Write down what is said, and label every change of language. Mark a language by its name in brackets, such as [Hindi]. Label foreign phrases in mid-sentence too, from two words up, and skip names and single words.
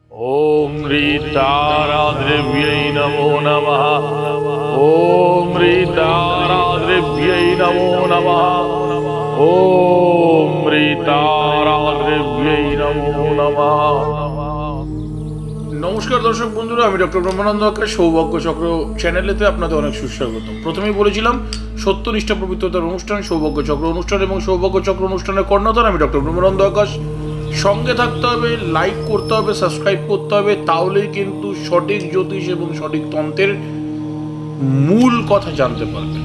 [Sanskrit] ओम ह्रीताराद्रव्यै नमो नमः। ओम ह्रीताराद्रव्यै नमो नमः। ओम ह्रीताराद्रव्यै नमो नमः। [Bangla] নমস্কার দর্শক বন্ধুরা, আমি ডক্টর ব্রহ্মানন্দ আকাশ সৌভাগ্য চক্র চ্যানেলেতে আপনাদের অনেক সুস্বাগত। প্রথমেই বলেছিলাম সত্যনিষ্ঠা পবিত্রতার অনুষ্ঠান সৌভাগ্য চক্র অনুষ্ঠান, এবং সৌভাগ্য চক্র অনুষ্ঠানের কর্ণধার আমি ডক্টর ব্রহ্মানন্দ আকাশ। সঙ্গে থাকতে হবে, লাইক করতে হবে, সাবস্ক্রাইব করতে হবে, তাহলেই কিন্তু সঠিক জ্যোতিষ এবং সঠিক তন্ত্রের মূল কথা জানতে পারবেন।